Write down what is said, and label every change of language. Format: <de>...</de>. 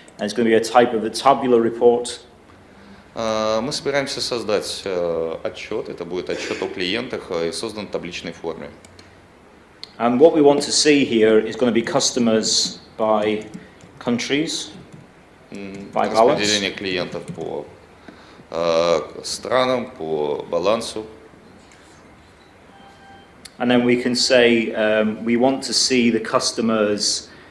<en>And it's going to be a type of a tabular report.</en> <ru>Мы собираемся создать отчет. Это будет отчет о клиентах и создан в табличной форме.</ru> <en>And what we want to see here is going to be customers by countries, by balance.</en> <ru>Распределение клиентов по странам, по балансу.</ru> <en>And then we can say we want to see the customers.</en>